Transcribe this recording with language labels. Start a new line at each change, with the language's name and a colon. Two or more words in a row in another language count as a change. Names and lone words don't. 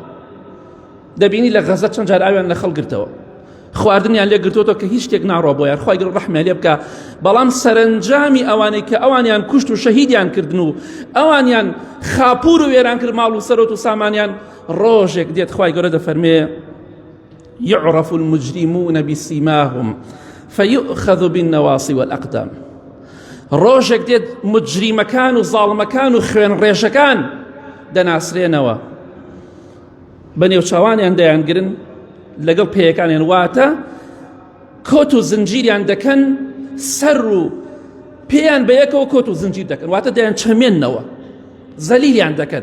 Central Kurdish: دەبینی لە غەزە چەند جار ئاویان لە خەڵک گرتەوە، خواردنیان لێ گرتووەوە کە هیچ شتێک ناڕۆ بۆیان، خوای گەورە ڕەحمیان لێ بکە. بەڵام سەرنجامی ئەوانەی کە ئەوانیان کوشت و شەهیدیان کردن و ئەوانیان خاپور و وێران کرد، ماڵ و سەرۆت و سامانیان، ڕۆژێک دێت خوای گەورە دەفەرمێ:
Arabic: يعرف المجرمون بسيماهم فيؤخذ بالنواصي والأقدام.
Central Kurdish: ڕۆژێک دێت مجریمەکان و زاڵمەکان و خوێن ڕێژەکان دەناسرێنەوە، بە نێوچاوانیان دەیانگرن، لەگەڵ پێیەکانیان، واتە کۆت و زنجیریان دەکەن، سەر و پێیان بەیەکەوە کۆت و زنجیر دەکەن، واتە دەیان چەمێننەوە، زەلیلیان دەکەن.